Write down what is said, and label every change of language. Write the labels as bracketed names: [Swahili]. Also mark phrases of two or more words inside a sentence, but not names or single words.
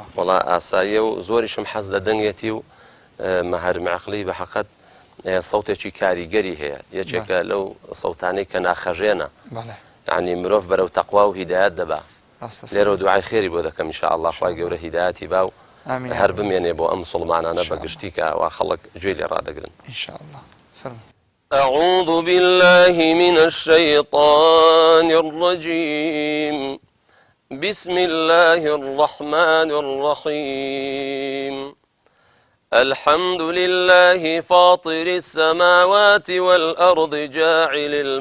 [Central Kurdish] وەڵا ئاساییە و زۆریشم حەز لە دەنگێتی و مەهەر معەقلی بە حەقەت سەوتێکی کاریگەری هەیە، یەکێکە لەو سەوتانەی کە ناخەژێنە، یعنی مرۆڤ بەرەو تەقوا و هیدایەت دەبا. لێرە دوعای خێری بۆ دەکەم ئینشاءالله، خوای گەورە هیدایەتی با و هەر بمێنێ بۆ ئەم مسڵمانانە بەگشتی کە وا خەڵک گوێی لێ ڕادەگرن ئینشاءالله. [Arabic] أعوذ بالله من الشيطان الرجيم. بسم الله الرحمن الرحيم. الحمد لله فاطر السماوات والأرض جاعل